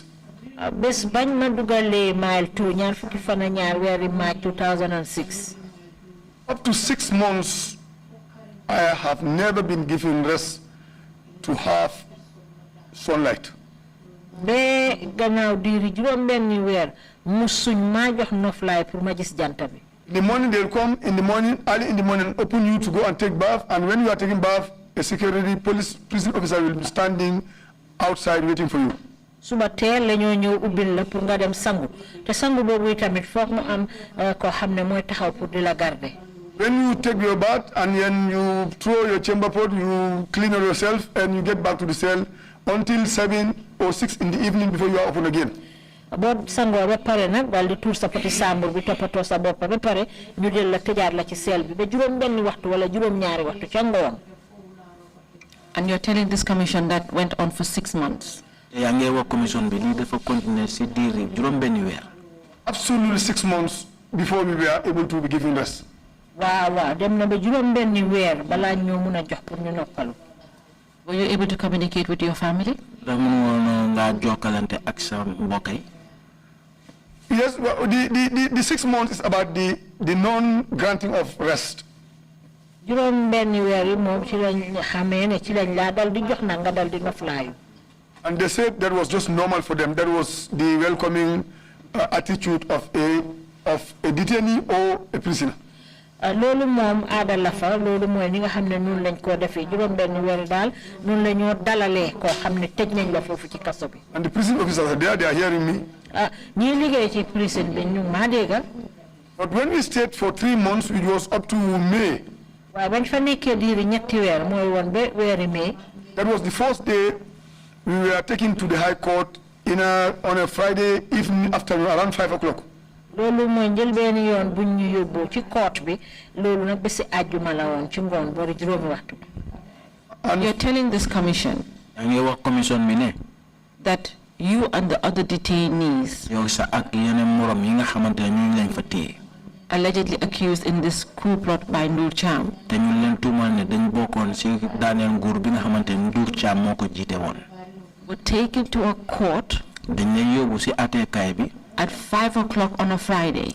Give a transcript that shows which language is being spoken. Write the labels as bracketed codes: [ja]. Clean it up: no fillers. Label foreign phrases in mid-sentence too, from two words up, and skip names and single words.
[wo] Bés bañ ma dugalee Mile 2 ñaar fukki fan ak ñaar weeri March 2006. [en] Up to 6 months, I have never been given rest to have sunlight. [wo] Be gannaaw diiri juróom benni weer musuñ maa jox noflaay pour ma gis jant bi. [en] In the morning they'll come early in the morning, open you to go and take bath, and when you are taking bath, a security prison officer will be standing outside waiting for you. [wo] Suba teel la ñoo ñëw ubbil la pour nga dem sangu te sangu boobu tamit foog mu am koo xam ne mooy taxaw pour di la garder. [en] When you take your bath and then you throw your chamber pot, you clean yourself and you get back to the cell until 7 or 6 in the evening before you are open again. [wo] Boo sangoo ba pare nag daal di tuur sa poti sambur bi toppatoo sa bopp ba pare ñu del la tëjaat la ci cell bi ba juróom benni waxtu wala juróom ñaari waxtu ca ngoon. [en] And you're telling this commission that went on for 6 months. [wo] yaa ngi wax commission bi lii dafa continuer si diiri juróom benni weer. [en] Absolutely 6 months before we were able to be given rest. [wo] Waaw dem na ba juróom benni weer balaa ñoo mun a jox pour ñu noppalu. [en] Were you able to communicate with your family? [wo] ndax mën woon nga jokkalante ak sa mbokk yi. [en] Yes, well, the 6 months is about the non-granting of rest. [wo] juróom benni weer yi moom ci lañ xamee ne ci lañ laa dal di jox na nga dal di noflaayu. [en] And they said that was just normal for them. That was the welcoming attitude of a detainee or a prisoner. [wo] Loolu moom aada la fa loolu mooy ni nga xam ne noonu lañ koo defee juróom benni weer daal noonu la ñoo dalalee koo xam ne tëj nañ la foofu ci kaso bi. [en] And the prison officers are there, they are hearing me. [wo] ñii liggéey ci prison bi ñu maa dégga. [en] But when we stayed for 3 months, which was up to May, [wo] waaye bañ fa nekkee diiri ñetti weer mooy woon ba weeri May. [en] That was the first day we were taken to the High Court on a Friday evening afternoon around 5 o'clock. [wo] Loolu mooy njëlbeeni yoon buñ ñu yóbbu ci court bi loolu nag bési àjjuma la woon ci ngoon boori juróomi waxtu. [en] And you're telling this commission that you and the other detainees allegedly accused in this coup plot by Ndur Cham were taken to a court at 5 o'clock on a Friday.